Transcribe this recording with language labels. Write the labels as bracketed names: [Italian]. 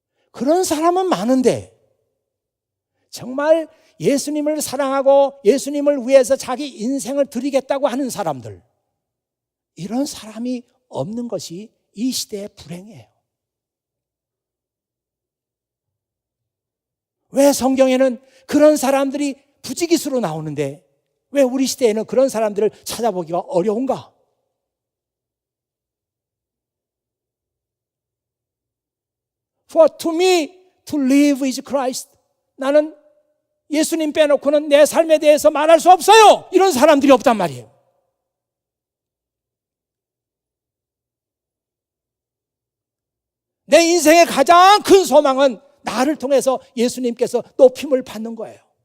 [Korean] 그런 사람은 많은데 정말 예수님을 사랑하고 예수님을 위해서 자기 인생을 드리겠다고 하는 사람들, 이런 사람이 없는 것이 이 시대의 불행이에요. 왜 성경에는 그런 사람들이 부지기수로 나오는데 왜 우리 시대에는 그런 사람들을 찾아보기가 어려운가? [English] For to me to live is Christ. [Korean] 나는 예수님 빼놓고는 내 삶에 대해서 말할 수 없어요. 이런 사람들이 없단 말이에요. 내 인생의 가장 큰 소망은 나를 통해서 예수님께서 높임을 받는 거예요.